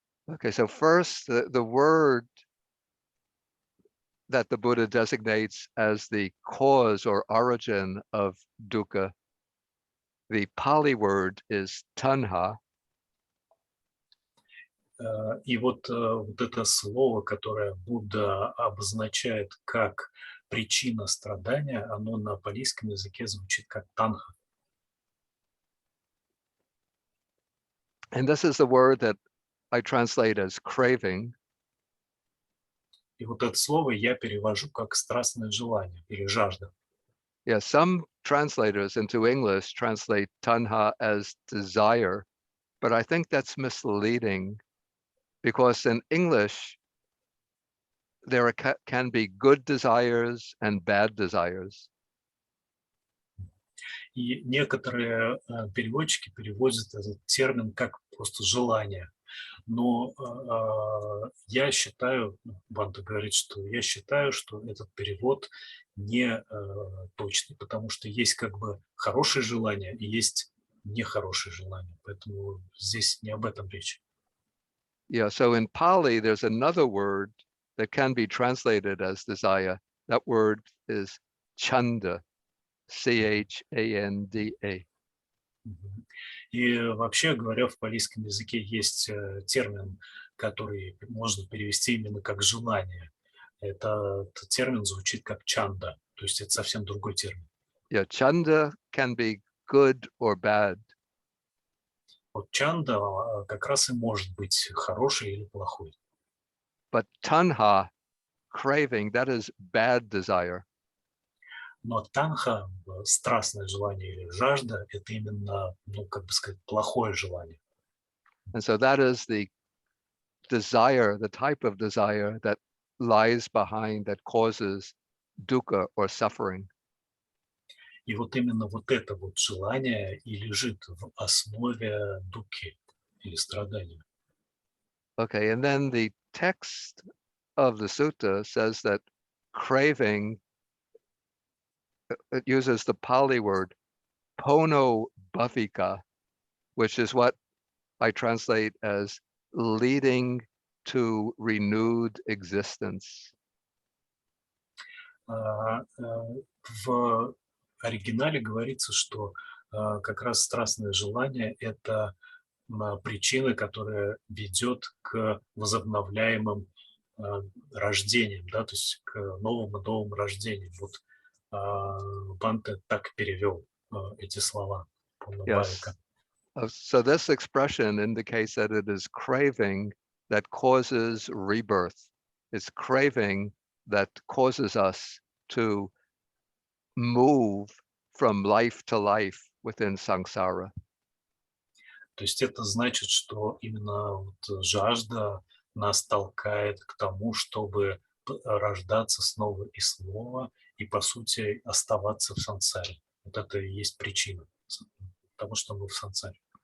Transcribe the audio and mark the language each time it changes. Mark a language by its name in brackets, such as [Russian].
[English] Okay, so first, the word that the Buddha designates as the cause or origin of dukkha, the Pali word is tanha. [Russian] И вот это слово, которое Будда обозначает как причина страдания, оно на палийском языке звучит как танха. [English] And this is the word that I translate as craving. [Russian] И вот это слово я перевожу как страстное желание или жажда. [English] Yeah, some translators into English translate tanha as desire, but I think that's misleading because in English, there can be good desires and bad desires. [Russian] И некоторые переводчики переводят этот термин как просто желание. Но я считаю, Банта говорит, что я считаю, что этот перевод не точный, потому что есть как бы хорошее желание и есть нехорошее желание. Поэтому здесь не об этом речь. [English] Yeah, so in Pali, there's another word that can be translated as desire. That word is chanda, C-H-A-N-D-A. [Russian] И вообще говоря, в палийском языке есть термин, который можно перевести именно как желание. Этот термин звучит как чанда, то есть это совсем другой термин. [English] Yeah, chanda can be good or bad. [Russian] Вот чанда как раз и может быть хороший или плохой. [English] But tanha, craving, that is bad desire. [Russian] Но танха, страстное желание или жажда, это именно, ну, как бы сказать, плохое желание. [English] And so that is the desire, the type of desire that lies behind, that causes dukkha or suffering. [Russian] И вот именно вот это вот желание и лежит в основе дукхи или страдания. [English] Okay, and then the text of the sutta says that craving, it uses the Pali word pono bhavika, which is what I translate as leading to renewed existence. [Russian] В оригинале говорится, что как раз страстное желание – это причина, которая ведет к возобновляемым рождениям, да, то есть к новым и новым рождениям. Вот Банте так перевел эти слова. [English] Yes. So this expression indicates that it is craving that causes rebirth. It's craving that causes us to move from life to life within samsara. [Russian] То есть это значит, что именно вот жажда нас толкает к тому, чтобы рождаться снова и снова, и, по сути, оставаться в сансаре. Вот это и есть причина того, что мы в сансаре.